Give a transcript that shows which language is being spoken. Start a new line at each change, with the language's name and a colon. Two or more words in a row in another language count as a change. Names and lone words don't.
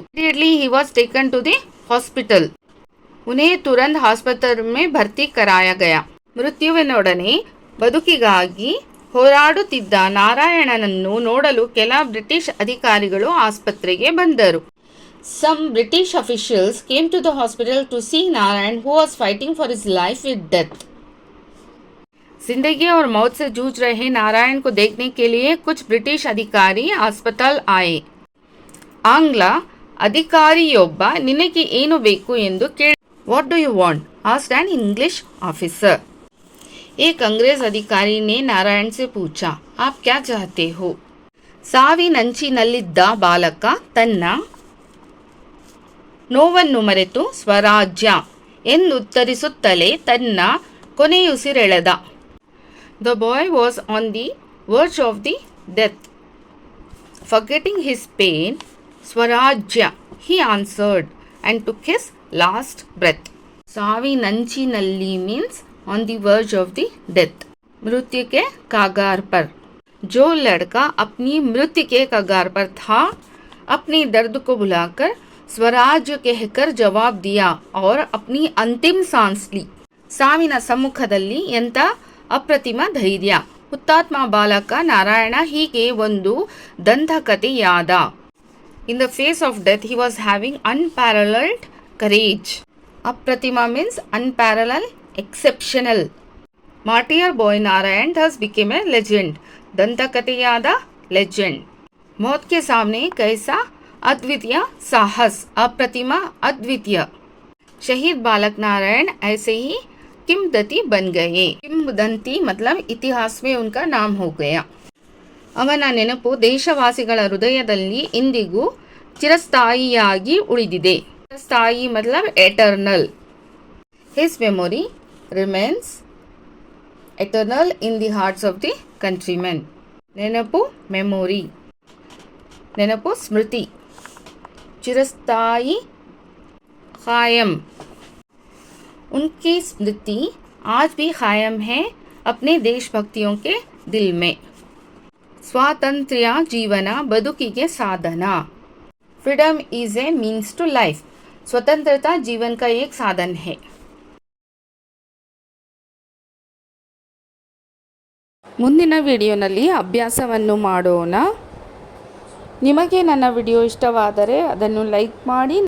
English: Immediately he was taken to the hospital.
Hindi: उन्हें तुरंत ಆಸ್ಪತ್ರೆ में भर्ती कराया गया.
Kannada: ಮೃತ್ಯುವಿನೊಡನೆ ಬದುಕಿಗಾಗಿ ಹೋರಾಡುತ್ತಿದ್ದ ನಾರಾಯಣನನ್ನು ನೋಡಲು ಕೆಲ ಬ್ರಿಟಿಷ್ ಅಧಿಕಾರಿಗಳು ಆಸ್ಪತ್ರೆಗೆ ಬಂದರು.
English: Some British officials came to the hospital to see Narayan, who was fighting for his life with death.
Hindi: जिंदगी और मौत से जूझ रहे नारायण को देखने के लिए कुछ ब्रिटिश अधिकारी अस्पताल आए.
Kannada: ಆಂಗ್ಲ ಅಧಿಕಾರಿಯೊಬ್ಬ ನಿನಗೆ ಏನು ಬೇಕು ಎಂದು ಕೇಳಿ.
English: What do you want? asked an English officer.
Hindi: एक अंग्रेज अधिकारी ने नारायण से पूछा, आप क्या चाहते हो?
Kannada: ಸಾವಿನಂಚಿನಲ್ಲಿದ್ದ ಬಾಲಕ ತನ್ನ ನೋವನ್ನು ಮರೆತು ಸ್ವರಾಜ್ಯ ಎಂದುತ್ತರಿಸುತ್ತಲೇ ತನ್ನ ಕೊನೆಯುಸಿರೆಳೆದ.
English: The boy was on the verge of the death. Forgetting his pain, ಸ್ವರಾಜ್ಯ, he answered and took his last breath. ಸಾವಿನಂಚಿನಲ್ಲಿ means on the verge of the death.
Hindi: मृत्यु के कगार पर. जो लड़का अपनी मृत्यु के कगार पर था, अपने दर्द को भुलाकर स्वराज्य कहकर जवाब दिया और अपनी अंतिम सांस ली.
Kannada: ಸಾವಿನ ಸಮ್ಮುಖದಲ್ಲಿ ಎಂಥ ಅಪ್ರತಿಮ ಧೈರ್ಯ. ಹುತಾತ್ಮ ಬಾಲಕ ನಾರಾಯಣ ಹೀಗೆ ಒಂದು ದಂತಕಥೆಯಾದ.
English: In the face of death he was having unparalleled courage. ಅಪ್ರತಿಮ means unparalleled, exceptional. Martyr boy Narayan thus became a legend.
Kannada: ದಂತಕಥೆಯಾದ, legend.
Hindi: मौत के सामने कैसा अद्वितीय साहस, अप्रतिम अद्वितीय. शहीद बालक नारायण ऐसे ही किंवदंती बन गए. किंवदंती मतलब इतिहास में उनका नाम हो गया.
Kannada: ಅವನ ನೆನಪು ದೇಶವಾಸಿಗಳ ಹೃದಯದಲ್ಲಿ ಇಂದಿಗೂ ಚಿರಸ್ಥಾಯಿಯಾಗಿ ಉಳಿದಿದೆ. ಚಿರಸ್ಥಾಯಿ ಮತ್ಲಬ್ ಎಟರ್ನಲ್.
English: His memory remains eternal in the hearts of the countrymen.
Kannada: ನೆನಪು memory, ನೆನಪು ಸ್ಮೃತಿ, ಚಿರಸ್ಥಾಯಿ कायम.
Hindi: उनकी स्मृति आज भी कायम है अपने देशभक्तियों के दिल में.
Kannada: ಸ್ವಾತಂತ್ರ್ಯ ಜೀವನ ಬದುಕಿಗೆ ಸಾಧನ.
English: freedom is a means to life.
Hindi: स्वतंत्रता जीवन का एक साधन है.
Kannada: ಮುಂದಿನ ವಿಡಿಯೋನಲ್ಲಿ ಅಭ್ಯಾಸವನ್ನು ಮಾಡೋಣ. ನಿಮಗೆ ನನ್ನ ವಿಡಿಯೋ ಇಷ್ಟವಾದರೆ ಅದನ್ನು ಲೈಕ್ ಮಾಡಿ.